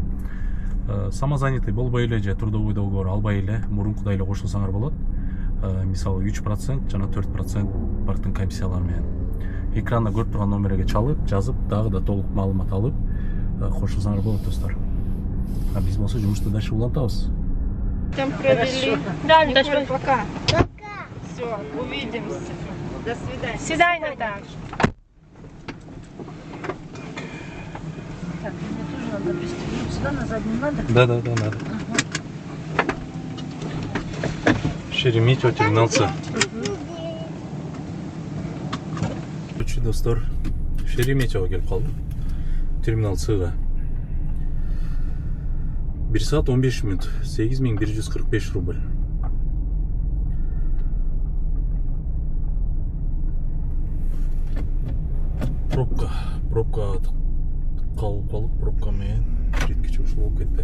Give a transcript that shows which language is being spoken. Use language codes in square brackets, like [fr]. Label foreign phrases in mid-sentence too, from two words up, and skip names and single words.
[ky] Самозанятый болбой эле же [ru] трудовой договор [ky] албай эле мурункудай эле кошулсаңар болот. Мисалы 3% жана 4% парктын комиссиялары менен. Экранда көрүп турган номерге чалып, жазып, дагы да толук маалымат алып кошулсаңар болот достор. А биз болсо жумушту дальше улантабыз. [ru] Там провели. Да, Николь, пока. Все, увидимся. До свидания. Свидания также. Так, мне тоже надо пристегнуть сюда, назад не надо. Да, надо. Шереметьево терминал С. [ky] Үчү достор, Шереметьево келип калдым. Терминал С'га. 1 саат 15 минут, 8145 рубль. Пробка калып, пробка менен жеткиче ушул болуп кетти.